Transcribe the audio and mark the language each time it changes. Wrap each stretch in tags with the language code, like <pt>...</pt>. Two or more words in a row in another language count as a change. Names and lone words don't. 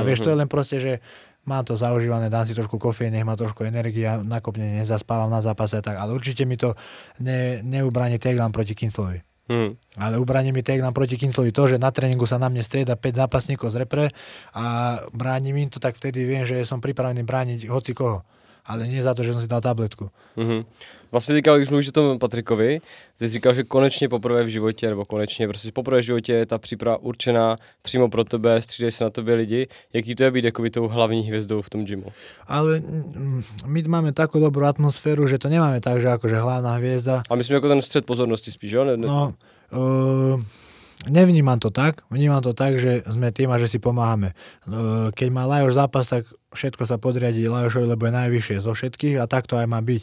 <sk>Vieš, to je len proste, že mám to zaužívané, dám si trošku kofeín, nech má trošku energia, nakopne nezaspávam na zápase, tak, ale určite mi to neubráni takedown proti Kinslovi. Ale ubráni mi takedown proti Kinslovi to, že na tréningu sa na mne strieda 5 zápasníkov z repre a bránim im to, tak vtedy viem, že som pripravený brániť hoci koho. Ale nie za to, že som si dal tabletku.</sk> <cs>Vlastně teďka, když mluvíš o tom Patrikovi, ty jsi říkal, že konečně poprvé v životě, nebo konečně, prostě poprvé v životě je ta příprava určená přímo pro tebe, střídají se na tobě lidi. Jaký to je být jakoby tou hlavní hvězdou v tom gymu?</cs> <sk>Ale my máme takú dobrú atmosféru, že to nemáme tak, že akože hlavná hviezda.</sk> <cs>A myslím jako ten střed pozornosti spíš, jo?</cs> <sk>No, nevnímam to tak. Vnímam to tak, že sme tým a že si pomáhame. Keď má Lajoš zápas, tak všetko sa podriadí Lajošovi, lebo je najvyššie zo všetkých a tak to aj má byť.</sk>